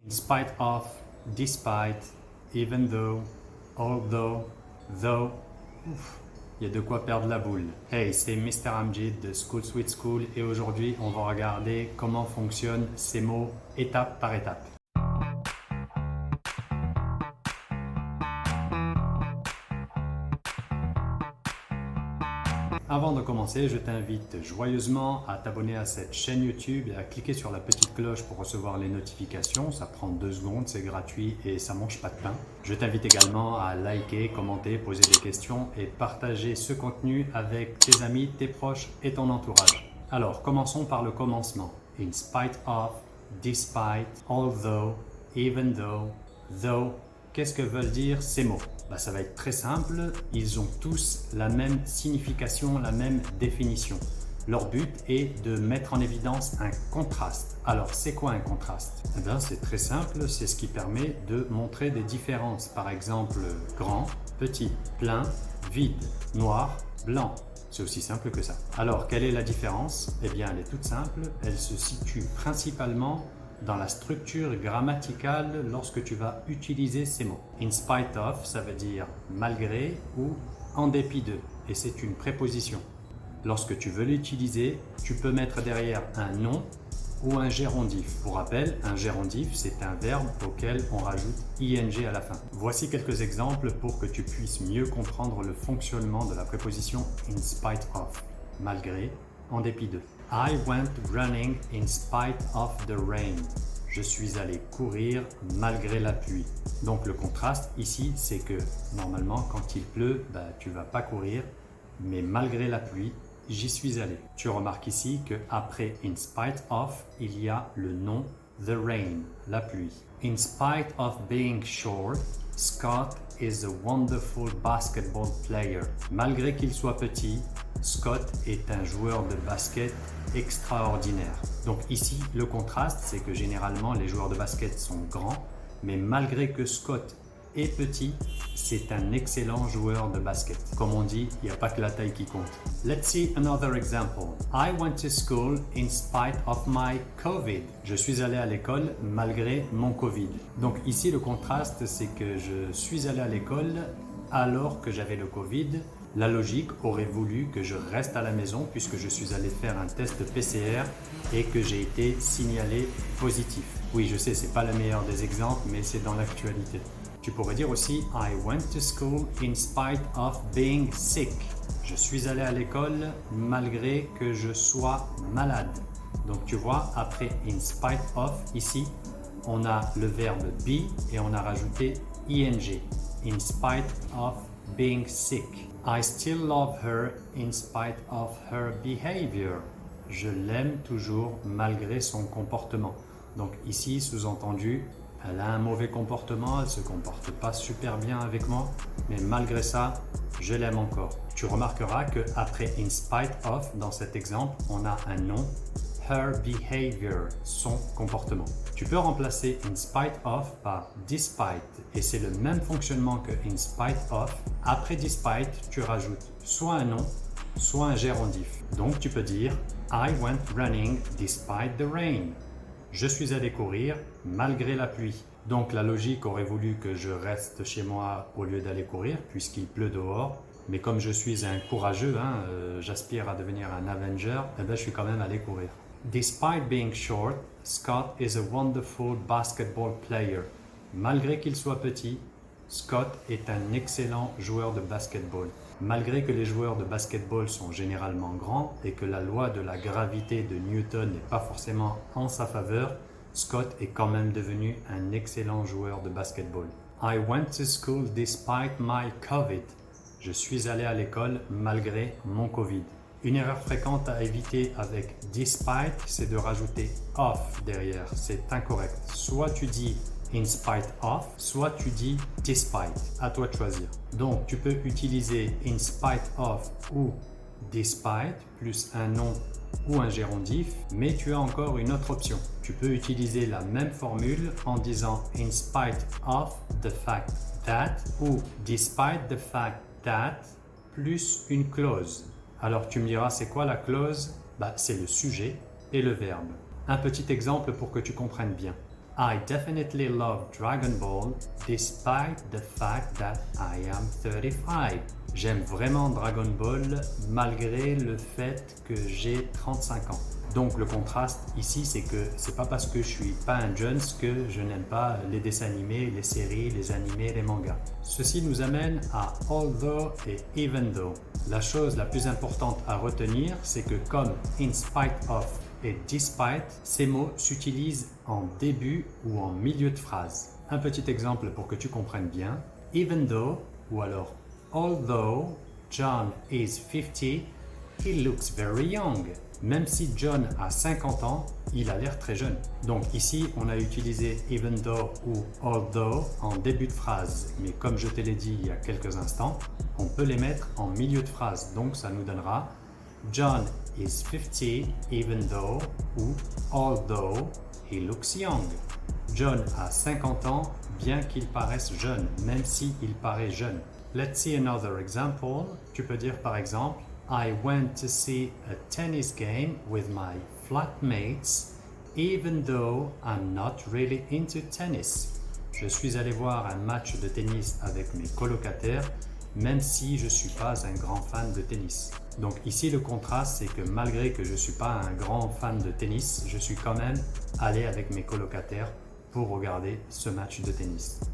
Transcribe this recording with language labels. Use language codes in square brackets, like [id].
[en] In spite of, despite, even though, although, though. [fr] Ouf, il y a de quoi perdre la boule. Hey, c'est Mr. Amjid de School Sweet School et aujourd'hui on va regarder comment fonctionnent ces mots étape par étape. Avant de commencer, je t'invite joyeusement à t'abonner à cette chaîne YouTube et à cliquer sur la petite cloche pour recevoir les notifications. Ça prend 2 secondes, c'est gratuit et ça mange pas de pain. Je t'invite également à liker, commenter, poser des questions et partager ce contenu avec tes amis, tes proches et ton entourage. Alors, commençons par le commencement. In spite of, despite, although, even though. Qu'est-ce que veulent dire ces mots? Ça va être très simple, ils ont tous la même signification, la même définition. Leur but est de mettre en évidence un contraste. Alors, c'est quoi un contraste? C'est très simple, c'est ce qui permet de montrer des différences. Par exemple, grand, petit, plein, vide, noir, blanc. C'est aussi simple que ça. Alors, quelle est la différence? Elle est toute simple, elle se situe principalement dans la structure grammaticale lorsque tu vas utiliser ces mots. In spite of, ça veut dire malgré ou en dépit de, et c'est une préposition. Lorsque tu veux l'utiliser, tu peux mettre derrière un nom ou un gérondif. Pour rappel, un gérondif, c'est un verbe auquel on rajoute ing à la fin. Voici quelques exemples pour que tu puisses mieux comprendre le fonctionnement de la préposition in spite of, malgré, en dépit de. [en] I went running in spite of the rain. [fr] Je suis allé courir malgré la pluie. Donc le contraste ici, c'est que normalement quand il pleut, tu ne vas pas courir, mais malgré la pluie, j'y suis allé. Tu remarques ici qu'après in spite of, il y a le nom [en] the rain, [fr] la pluie. In spite of being short, Scott is a wonderful basketball player. Malgré qu'il soit petit, Scott est un joueur de basket extraordinaire. Donc ici, le contraste, c'est que généralement les joueurs de basket sont grands, mais malgré que Scott est petit, c'est un excellent joueur de basket. Comme on dit, il n'y a pas que la taille qui compte. [en] Let's see another example. I went to school in spite of my COVID. [fr] Je suis allé à l'école malgré mon COVID. Donc ici, le contraste, c'est que je suis allé à l'école alors que j'avais le COVID. La logique aurait voulu que je reste à la maison puisque je suis allé faire un test PCR et que j'ai été signalé positif. Oui, je sais, c'est pas le meilleur des exemples, mais c'est dans l'actualité. Tu pourrais dire aussi [en] I went to school in spite of being sick. [fr] Je suis allé à l'école malgré que je sois malade. Donc tu vois, après in spite of, ici, on a le verbe be et on a rajouté ing. [en] In spite of being sick. I still love her in spite of her behavior. [fr] Je l'aime toujours malgré son comportement. Donc ici, sous-entendu, elle a un mauvais comportement, elle ne se comporte pas super bien avec moi, mais malgré ça, je l'aime encore. Tu remarqueras qu'après in spite of, dans cet exemple, on a un nom, [en] her behavior, [fr] son comportement. Tu peux remplacer in spite of par despite et c'est le même fonctionnement que in spite of. Après despite, tu rajoutes soit un nom, soit un gérondif. Donc tu peux dire [en] I went running despite the rain. [fr] Je suis allé courir malgré la pluie. Donc la logique aurait voulu que je reste chez moi au lieu d'aller courir puisqu'il pleut dehors. Mais comme je suis un courageux, j'aspire à devenir un Avenger, je suis quand même allé courir. [en] Despite being short, Scott is a wonderful basketball player. [fr] Malgré qu'il soit petit, Scott est un excellent joueur de basketball. Malgré que les joueurs de basketball sont généralement grands et que la loi de la gravité de Newton n'est pas forcément en sa faveur, Scott est quand même devenu un excellent joueur de basketball. [en] I went to school despite my COVID. [fr] Je suis allé à l'école malgré mon COVID. Une erreur fréquente à éviter avec despite, c'est de rajouter of derrière. C'est incorrect. Soit tu dis in spite of, soit tu dis despite. À toi de choisir. Donc, tu peux utiliser in spite of ou despite plus un nom ou un gérondif, mais tu as encore une autre option. Tu peux utiliser la même formule en disant [en] in spite of the fact that [fr] ou [en] despite the fact that [fr] plus une clause. Alors tu me diras, c'est quoi la clause? C'est le sujet et le verbe. Un petit exemple pour que tu comprennes bien. [en] I definitely love Dragon Ball despite the fact that I am 35. [fr] J'aime vraiment Dragon Ball malgré le fait que j'ai 35 ans. Donc le contraste ici, c'est que c'est pas parce que je suis pas un Jones que je n'aime pas les dessins animés, les séries, les animés, les mangas. Ceci nous amène à although et even though. La chose la plus importante à retenir, c'est que comme in spite of et despite, ces mots s'utilisent en début ou en milieu de phrase. Un petit exemple pour que tu comprennes bien. [en] Even though [fr] ou alors [en] although John is 50, he looks very young. [fr] Même si John a 50 ans, il a l'air très jeune. Donc ici, on a utilisé even though ou although en début de phrase. Mais comme je te l'ai dit il y a quelques instants, on peut les mettre en milieu de phrase. Donc ça nous donnera [en] John is 50 even though ou although he looks young. [fr] John a 50 ans bien qu'il paraisse jeune, même s'il paraît jeune. [en] Let's see another example. [fr] Tu peux dire par exemple [en] I went to see a tennis game with my flatmates even though I'm not really into tennis. [fr] Je suis allé voir un match de tennis avec mes colocataires même si je ne suis pas un grand fan de tennis. Donc ici, le contraste, c'est que malgré que je ne suis pas un grand fan de tennis, je suis quand même allé avec mes colocataires pour regarder ce match de tennis.